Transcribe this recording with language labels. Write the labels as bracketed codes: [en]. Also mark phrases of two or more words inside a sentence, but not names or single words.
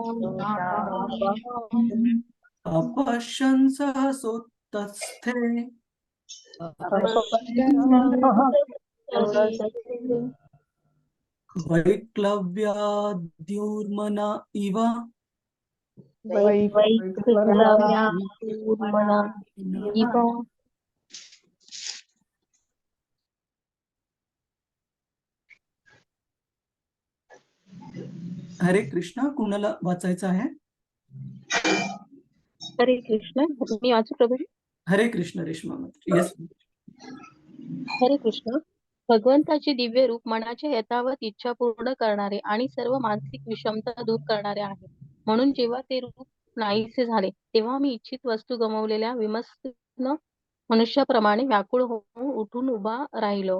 [sa] अपश्यन् सहसोत्तस्थे वैक्लव्याद्युर्मना इव हरे कृष्ण. [mr] कुणाला वाचायचं आहे? हरे कृष्ण. मी वाचू प्रभूजी? हरे कृष्ण रेश्मा. येस. हरे कृष्ण. भगवंताचे दिव्य रूप मनाच्या यथावत इच्छा पूर्ण करणारे आणि सर्व मानसिक विषमता दूर करणारे आहे. म्हणून जेव्हा ते रूप नाहीसे झाले तेव्हा मी इच्छित वस्तू गमावलेल्या विमस्तीर्ण मनुष्याप्रमाणे व्याकुळ होऊन उठून उभा राहिलो.